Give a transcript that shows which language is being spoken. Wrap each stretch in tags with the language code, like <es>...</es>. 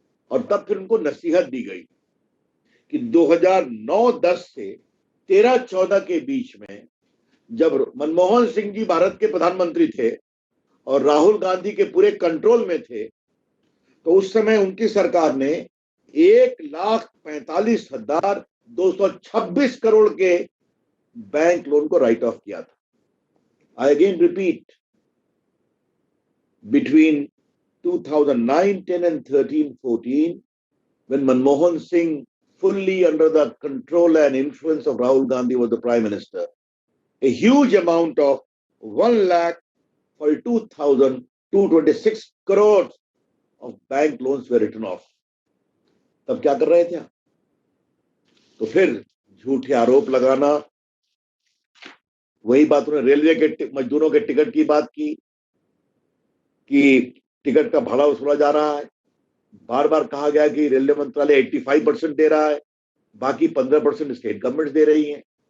<hi>और तब फिर उनको नसीहत दी गई कि 2009-10 से 13-14 के बीच में जब मनमोहन सिंह जी भारत के प्रधानमंत्री थे और राहुल गांधी के पूरे कंट्रोल में थे, तो उस समय उनकी सरकार ने 1,45,226 करोड़ के बैंक लोन को राइट ऑफ किया था।</hi> <en>I again repeat, between 2009, 10 and 13, 14, when Manmohan Singh, fully under the control and influence of Rahul Gandhi, was the Prime Minister, a huge amount of 1,42,226 crores of bank loans were written off.</en> <hi>तब क्या कर रहे थे आप? तो फिर झूठे आरोप लगाना, वही बात उन्होंने रेलवे के मजदूरों के टिकट की बात की कि टिकट का भाड़ा वसूला जा रहा है। बार बार कहा गया कि रेलवे मंत्रालय 85% दे रहा है, बाकी 15% स्टेट गवर्नमेंट दे रही है।</hi>